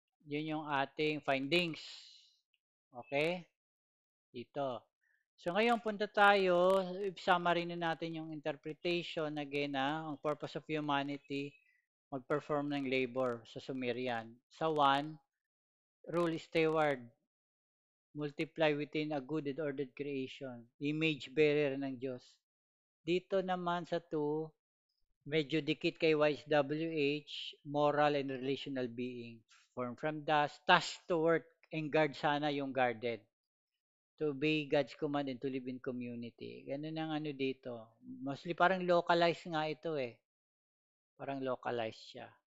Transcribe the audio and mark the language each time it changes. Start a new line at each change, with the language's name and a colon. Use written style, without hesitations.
Filipino: Yun yung ating findings. Okay? Dito. So ngayon punta tayo, summary na natin yung
English: interpretation again
Filipino: ang
English: purpose of humanity
Filipino: mag-perform ng labor sa Sumerian.
English: Sa 1, rule steward, multiply within a good and ordered creation, image bearer
Filipino: ng Diyos. Dito naman sa 2, medyo dikit kay YSWH,
English: moral and relational being. Form from dust, task to work and guard
Filipino: sana yung
English: guarded. To obey God's command and to live in community.
Filipino: Ganun ang dito. Mostly parang localized nga ito Parang localized siya.